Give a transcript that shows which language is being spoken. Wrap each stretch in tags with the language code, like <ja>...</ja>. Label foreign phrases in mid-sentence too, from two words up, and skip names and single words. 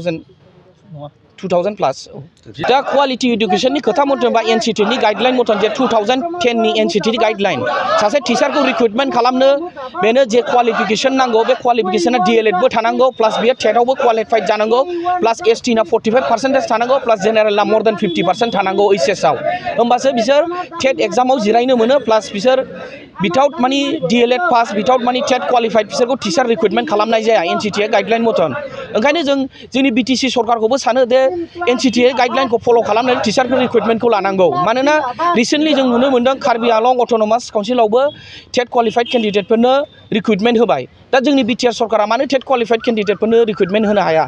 <brx>2000 प्लास दा क्वालिटी एडुकेशननि खोथा मथेबा एनसीटी नि गाइडलाइन मथन जे 2010 नि एनसीटी नि गाइडलाइन सासे टीचारखौ रिक्रुटमेन्ट खालामनो बेनो जे क्वालिफिकेशन नांगौ बे क्वालिफिकेशना डीएलएड बो थानांगौ प्लास बियो टेटआवबो क्वालिफाइड जानांगौ प्लास एसटी ना 45% थानांगौ प्लास जेनेरेलना</brx> <en>more than</en> <brx>50% थानांगौ एचएस आव होमबासो बिसोर टेट एग्जामाव जिरायनो मोनो प्लास बिसोर</brx> <en>without money</en> <brx>डीएलएड पास</brx> <en>without money</en> <brx>टेट क्वालिफाइड बिसोरखौ</brx> <en>teacher recruitment</en> <brx>खालामनाय जाया एनसीटी गाइडलाइन मथन ओंखायनो जों जोंनि बीटीसी सरकारखौबो सानो दे एनसीटी गाइडलाइनखौ फलो खालामनानै टीचारखौ रिक्रुटमेन्टखौ लानांगौ मानोना रिसेन्टलि जों नुनो मोन्दों कार्बि आलं अट'नमास काउन्सिलावबो</brx> <en>TET qualified</en> <brx>कैंडिडेटफोरनो रिक्रुटमेन्ट होबाय दा जोंनि बिटिआर सरकारा मानो</brx> <en>TET qualified</en> <brx>कैंडिडेटफोरनो रिक्रुटमेन्ट होनो हाया</brx>